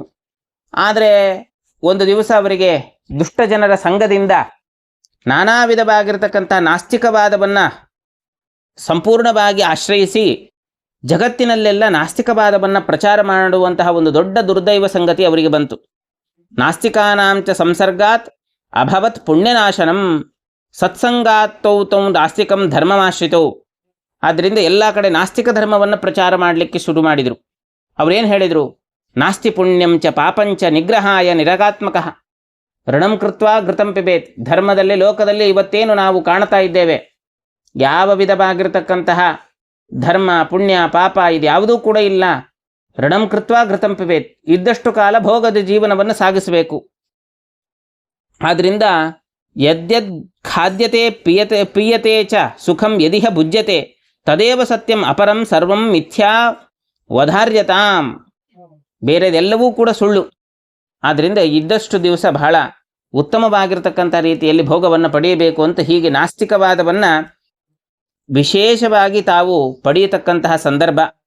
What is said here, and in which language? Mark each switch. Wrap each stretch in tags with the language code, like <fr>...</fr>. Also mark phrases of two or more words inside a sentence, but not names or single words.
<kn>ಆದರೆ ಒಂದು ದಿವಸ ಅವರಿಗೆ ದುಷ್ಟ ಜನರ ಸಂಘದಿಂದ ನಾನಾ ವಿಧವಾಗಿರ್ತಕ್ಕಂಥ ನಾಸ್ತಿಕವಾದವನ್ನು ಸಂಪೂರ್ಣವಾಗಿ ಆಶ್ರಯಿಸಿ ಜಗತ್ತಿನಲ್ಲೆಲ್ಲ ನಾಸ್ತಿಕವಾದವನ್ನು ಪ್ರಚಾರ ಮಾಡುವಂತಹ ಒಂದು ದೊಡ್ಡ ದುರ್ದೈವ ಸಂಗತಿ ಅವರಿಗೆ ಬಂತು.</kn> <sa>ನಾಸ್ತಿಕಾನಾಂಚ ಸಂಸರ್ಗಾತ್ ಅಭವತ್ ಪುಣ್ಯನಾಶನಂ ಸತ್ಸಂಗಾತ್ತೌ ತೌ ನಾಸ್ತಿಕಂ ಧರ್ಮಮಾಶ್ರಿತೌ.</sa> <kn>ಆದ್ದರಿಂದ ಎಲ್ಲ ಕಡೆ ನಾಸ್ತಿಕ ಧರ್ಮವನ್ನು ಪ್ರಚಾರ ಮಾಡಲಿಕ್ಕೆ ಶುರು ಮಾಡಿದರು. ಅವರೇನು ಹೇಳಿದರು?</kn> <sa>ನಾಸ್ತಿ ಪುಣ್ಯಂ ಚ ಪಾಪಂಚ ನಿಗ್ರಹಾಯ ನಿರಗಾತ್ಮಕ ಋಣಂ ಕೃತ್ವಾ ಘೃತಂ ಪಿಬೇತ್.</sa> <kn>ಧರ್ಮದಲ್ಲಿ, ಲೋಕದಲ್ಲಿ ಇವತ್ತೇನು ನಾವು ಕಾಣ್ತಾ ಇದ್ದೇವೆ, ಯಾವ ವಿಧವಾಗಿರ್ತಕ್ಕಂತಹ ಧರ್ಮ ಪುಣ್ಯ ಪಾಪ ಇದ್ಯಾವುದೂ ಕೂಡ ಇಲ್ಲ.</kn> <sa>ಋಣಂ ಕೃತ್ವಾ ಘೃತಂ ಪಿಬೇತ್.</sa> <kn>ಇದ್ದಷ್ಟು ಕಾಲ ಭೋಗದ ಜೀವನವನ್ನು ಸಾಗಿಸಬೇಕು.</kn> <sa>ಆದ್ದರಿಂದ ಯದ್ಯದ್ ಖಾದ್ಯತೆ ಪ್ರಿಯತೆ ಚ ಸುಖಂ ಯದಿಹ ಭುಜ್ಯತೆ ತದೇವ ಸತ್ಯಂ ಅಪರಂ ಸರ್ವಂ ಮಿಥ್ಯಾ ವಧಾರ್ಯತಾಂ.</sa> <kn>ಬೇರೆದೆಲ್ಲವೂ ಕೂಡ ಸುಳ್ಳು. ಆದ್ದರಿಂದ ಇದ್ದಷ್ಟು ದಿವಸ ಬಹಳ ಉತ್ತಮವಾಗಿರ್ತಕ್ಕಂಥ ರೀತಿಯಲ್ಲಿ ಭೋಗವನ್ನು ಪಡೆಯಬೇಕು ಅಂತ ಹೀಗೆ ನಾಸ್ತಿಕವಾದವನ್ನು ವಿಶೇಷವಾಗಿ ತಾವು ಪಡೆಯತಕ್ಕಂತಹ ಸಂದರ್ಭ.</kn>